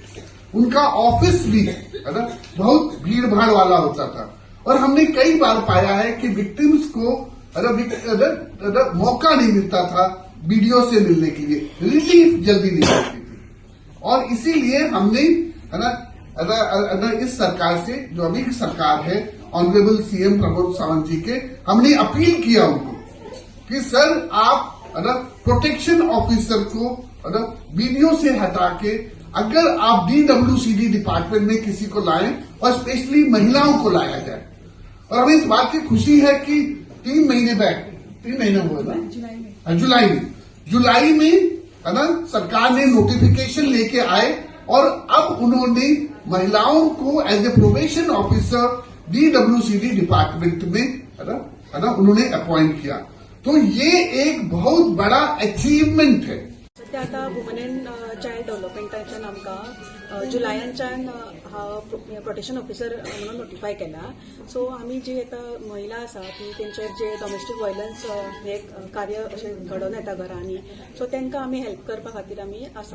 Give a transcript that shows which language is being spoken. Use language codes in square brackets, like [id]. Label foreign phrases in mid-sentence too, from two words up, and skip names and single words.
[hi] उनका ऑफिस भी है ना बहुत भीड़ भाड़ वाला होता था, और हमने कई बार पाया है कि विक्टिम्स को मौका नहीं मिलता था वीडियो से मिलने के लिए, रिलीफ जल्दी नहीं मिलती थी। और इसीलिए हमने है ना इस सरकार से, जो अभी की सरकार है, [en] honourable CM [hi] प्रमोद सावंत जी के, हमने अपील किया उनको कि सर आप [en] protection officer [hi] को वीडियो से हटा के अगर आप [en] DWCD department [hi] में किसी को लाएं, और स्पेशली महिलाओं को लाया जाए। और हमें इस बात की खुशी है कि 3 महीने बैक, 3 महीने हुए ना, जुलाई में है ना सरकार ने नोटिफिकेशन लेके आए, और अब उन्होंने महिलाओं को [en] as a probation officer DWCD department [hi] में है ना उन्होंने अपॉइंट किया। तो ये एक बहुत बड़ा अचीवमेंट है। [kok] सध्या आता [en] woman and child [kok] डेव्हलपमेंटाच्यान आमकां जुलायाच्यान [en] protection officer [kok] म्हणून नोटिफाय केला। सो आमी जी आता महिला आसा ती तेंचेर जे [en] domestic violence [kok] हे कार्य अशें घडोवन येता घरांनी, सो तेंकां आमी हेल्प करपा खातीर आमी आसा।